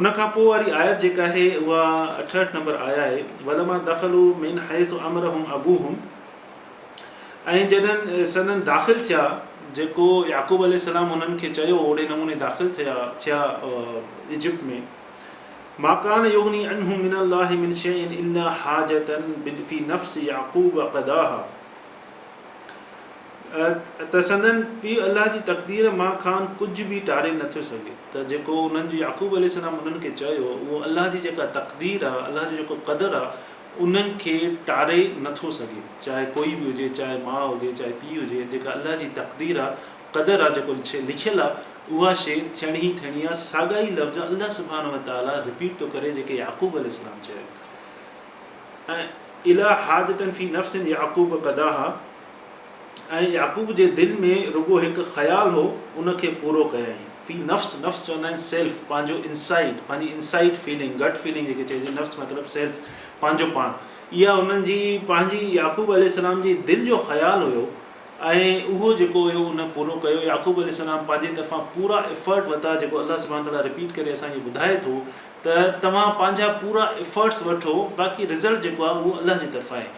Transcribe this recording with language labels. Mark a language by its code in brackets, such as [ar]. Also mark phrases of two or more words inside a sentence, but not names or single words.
[sd] उनखां पोइ वारी आयत जेका आहे उहा 68 नंबर आया आहे, [ar] ولما دخلوا من حيث أمرهم أبوهم. [sd] ऐं जॾहिं सदन दाख़िल थिया, जेको याकूब अलैहिस्सलाम उन्हनि खे चयो, ओड़े नमूने दाख़िल थिया इजिप्ट में। [ar] ما كان يغني عنهم من الله من شيء إلا حاجة في نفس يعقوب قضاها. [sd] त संदन पीउ अलाह जी तक़दीर मां खान कुझु बि टारे नथो सघे। त जेको उन्हनि जो याकूब अलैहिस्सलाम उन्हनि खे चयो, उहो अलाह जी जेका तक़दीर आहे, अलाह जो जेको क़दरु आहे, उन्हनि खे टारे नथो सघे। चाहे कोई बि हुजे, चाहे माउ हुजे, चाहे पीउ हुजे, जेका अलाह जी तक़दीर आहे, क़दरु आहे, जेको शइ लिखियलु आहे, उहा शइ थियणी ई थियणी आहे। साॻा ई लफ़्ज़ अलाह [ar] سبحانه وتعالى [sd] रिपीट थो करे जेके याकूब अलैहिस्सलाम चयो। ऐं [ar] إلا حاجة في نفس يعقوب قضاها, [sd] ऐं याकूब जे दिलि में रुगो हिकु ख़्यालु हो, उनखे पूरो कयईं। फी नफ्स, नफ्स चवंदा आहिनि सेल्फ, पंहिंजो इनसाइड, पंहिंजी [en] inside feeling, gut feeling [sd] जेके चइजे। नफ्स मतिलबु सेल्फ, पंहिंजो पाण। इहा उन्हनि जी पंहिंजी याकूब अलैहिस्सलाम जी दिलि जो ख़्यालु हुयो, ऐं उहो जेको हुयो उन पूरो कयो। याकूब अलैहिस्सलाम पंहिंजे तरफ़ां पूरा एफर्ट वरिता, जेको अलाह [ar] سبحانه تعالى [sd] रिपीट करे असांखे ॿुधाए थो त तव्हां पंहिंजा पूरा एफर्ट्स वठो, बाक़ी रिज़ल्ट जेको आहे उहो अलाह जी तरफ़ां आहे।